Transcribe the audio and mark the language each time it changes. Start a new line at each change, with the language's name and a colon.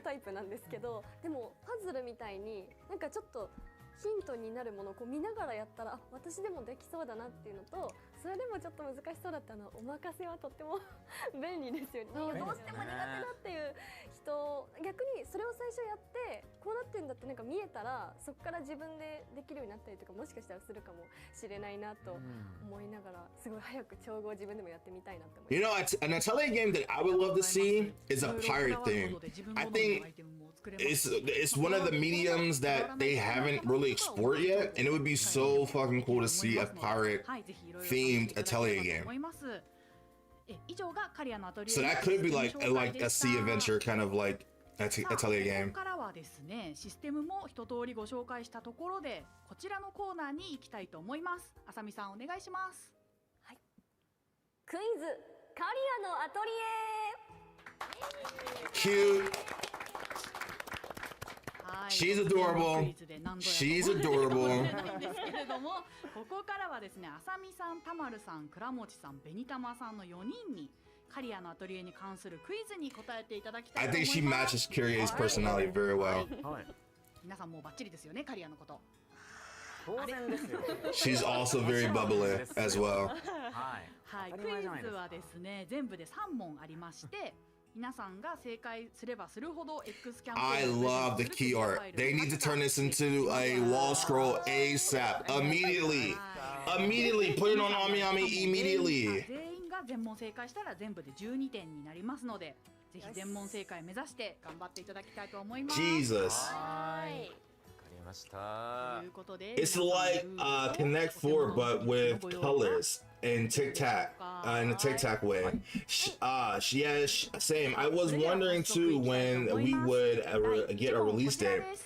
Japanese: タイプなんですけど、でもパズルみたいになんかちょっとヒントになるものをこう見ながらやったら、あ、私でもできそうだなっていうのと、それでもちょっと難しそうだったのお任せはとっても便利ですよね。どうしても苦手だっていう人、逆にそれを最初やってこうなってんだってなんか見えたら、そこから自分でできるようになったりとかもしかしたらするかもしれないなと思いながら、すごい早く調合自分でもやってみたいなって思います。
English: You know, an Atelier game that I would love to see is a pirate theme. I think it's one of the mediums that they haven't really explored yet, and it would be so fucking cool to see a pirate themed Atelier game. So that could be like a sea adventure kind of like Atelier game.
Japanese: ここからはですね、システムも一通りご紹介したところで、こちらのコーナーに行きたいと思います。あさみさんお願いします。はい。クイズカリアのアトリエ。
English: Cute. She's adorable. She's adorable.
Japanese: なんですけれども、ここからはですね、あさみさん、たまるさん、倉持さん、べにたまさんの4人にカリアのアトリエに関するクイズに答えていただきたいと思います。
English: I think she matches Karia's personality very well.
Japanese: 皆さんもうバッチリですよね、カリアのこと。当然ですよ。
English: She's also very bubbly as well.
Japanese: はい、クイズはですね、全部で3問ありまして、皆さんが正解すればするほど X キャンペーン
English: I love the key art. They need to turn this into a wall scroll ASAP. Immediately. Immediately. Put it on Ami immediately.
Japanese: 全員が全問正解したら全部で12点になりますので、ぜひ全問正解目指して頑張っていただきたいと思います。
English: Jesus.
Japanese: はい。
English: It's like Connect 4 but with colors and tic tac in a tic tac way. Yeah, same. I was wondering too when we would get a release date.